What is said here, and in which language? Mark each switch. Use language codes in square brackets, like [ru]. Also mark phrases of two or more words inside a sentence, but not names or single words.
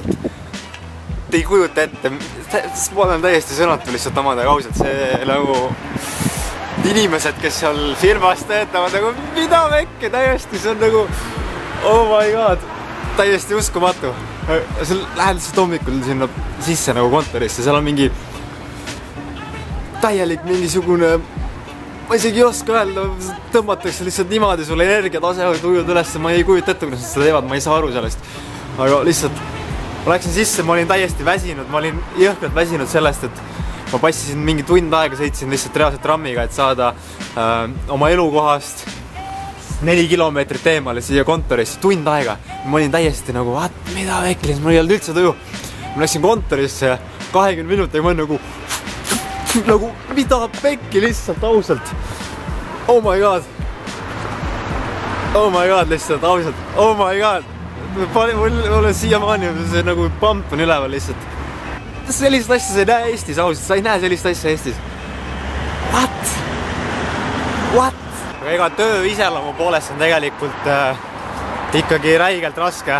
[et] Te ei kujuta ette, ma olen täiesti sõnatu lihtsalt omadega ausalt, see nagu inimesed, kes seal firmas töötavad, nagu mida pekki täiesti, see on nagu [en] oh my god, [et] täiesti uskumatu. Seal lähed lihtsalt hommikul sinna sisse nagu kontorisse, seal on mingi täielik mingisugune ma isegi ei oska öelda, tõmmatakse lihtsalt niimoodi sulle energiatase, tujud üles, ma ei kujuta ette, kuidas nad seda teevad, ma ei saa aru sellest. Aga lihtsalt, ma läksin sisse, ma olin täiesti väsinud, ma olin jõhkralt väsinud sellest, et ma passisin mingi tund aega, sõitsin lihtsalt reaalselt trammiga, et saada oma elukohast 4 kilomeetrit eemale siia kontorisse, tund aega. Ma olin täiesti nagu, mida veklis, mul ei olnud üldse tuju. Ma läksin kontorisse 20 minutit ja ma olin nagu mida pekki lihtsalt ausalt. [en] Oh my god [et] lihtsalt ausalt. [en] Oh my god. [et] Mul on siiamaani see nagu pamp on üleval lihtsalt. Sellist asja sa ei näe Eestis ausalt. Sa ei näe sellist asja Eestis. [en] What? [et] aga ega töö iseloomu poolest on tegelikult ikkagi räigelt raske.